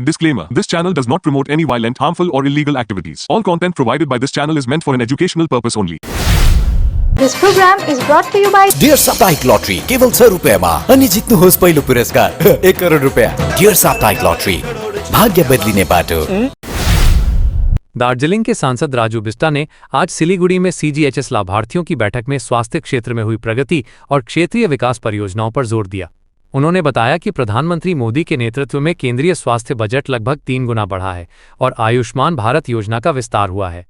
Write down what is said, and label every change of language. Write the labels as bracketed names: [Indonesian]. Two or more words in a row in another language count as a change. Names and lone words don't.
[English] Disclaimer. This channel does not promote any violent, harmful or illegal activities. All content provided by this channel is meant for an educational purpose only. This program is brought to you by [Nepali] डियर साप्ताहिक लॉटरी केवल 6 रुपैयामा अनि जित्नुहोस् पहिलो पुरस्कार 1 करोड रुपैयाँ। डियर साप्ताहिक लॉटरी भाग्य बदलिने बाटो। [Hindi] दार्जिलिंग के सांसद राजू बिष्टा ने आज सिलीगुड़ी में CGHS लाभार्थियों की बैठक में स्वास्थ्य क्षेत्र में हुई प्रगति और क्षेत्रीय विकास परियोजनाओं पर जोर दिया। उन्होंने बताया कि प्रधानमंत्री मोदी के नेतृत्व में केंद्रीय स्वास्थ्य बजट लगभग 3 गुना बढ़ा है और आयुष्मान भारत योजना का विस्तार हुआ है।